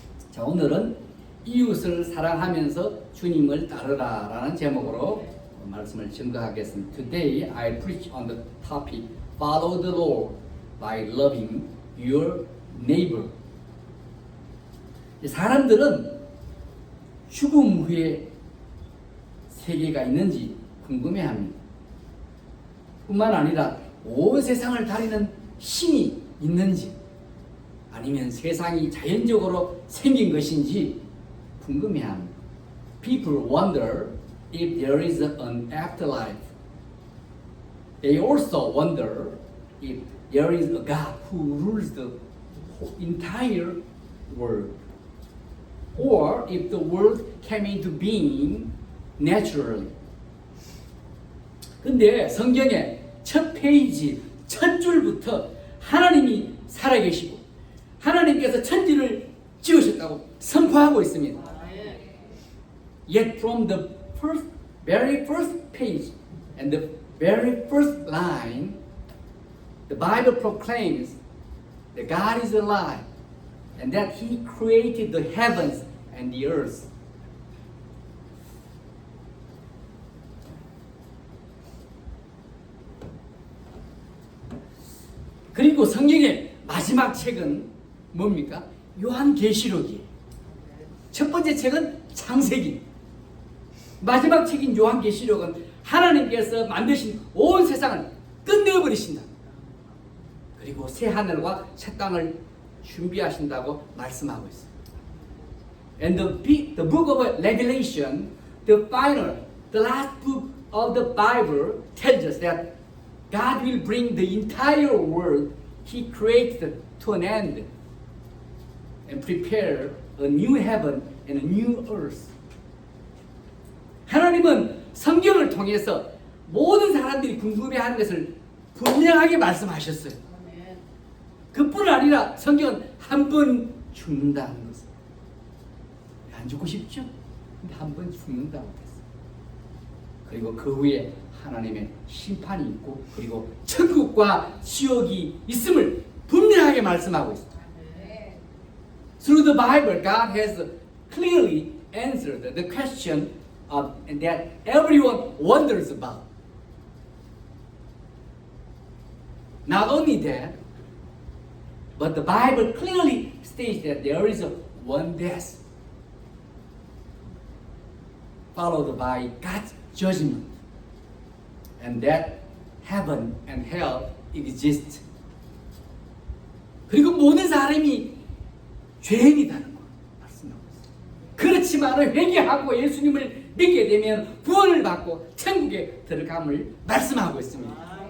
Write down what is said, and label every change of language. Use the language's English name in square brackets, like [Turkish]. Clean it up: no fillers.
[Korean] 자, 오늘은 이웃을 사랑하면서 주님을 따르라 라는 제목으로 말씀을 증거하겠습니다. [English] Today I preach on the topic Follow the Lord by loving your neighbor. [Korean] 사람들은 죽음 후에 세계가 있는지 궁금해합니다. 뿐만 아니라 온 세상을 다리는 신이 있는지 아니면 세상이 자연적으로 생긴 것인지 궁금해합니다. [English] People wonder if there is an afterlife. They also wonder if there is a God who rules the entire world, or if the world came into being naturally. [Korean] 근데 성경의 첫 페이지, 첫 줄부터 하나님이 살아계시고 하나님께서 천지를 지으셨다고 선포하고 있습니다. [English] Yet from the very first page and the very first line, the Bible proclaims that God is alive and that He created the heavens and the earth. [Korean] 그리고 성경의 마지막 책은 뭡니까? 요한계시록이에요. 첫 번째 책은 창세기. 마지막 책인 요한계시록은 하나님께서 만드신 온 세상을 끝내버리신다. 그리고 새 하늘과 새 땅을 준비하신다고 말씀하고 있어요. [English] And the book of Revelation, the last book of the Bible tells us that God will bring the entire world He created to an end and prepare a new heaven and a new earth. [Korean] 하나님은 성경을 통해서 모든 사람들이 궁금해하는 것을 분명하게 말씀하셨어요. 그뿐 아니라 성경은 한 번 죽는다는 것을. 안 죽고 싶죠? 근데 한 번 죽는다고 했어요. 그리고 그 후에 하나님의 심판이 있고 그리고 천국과 지옥이 있음을 분명하게 말씀하고 있습니다. [English] Through the Bible, God has clearly answered the question that everyone wonders about. Not only that, but the Bible clearly states that there is one death, followed by God's judgment, and that heaven and hell exist. [Korean] 그리고 모든 사람이 죄인이라는 거 말씀하고 있어요. 그렇지만 회개하고 예수님을 믿게 되면 구원을 받고 천국에 들어감을 말씀하고 있습니다.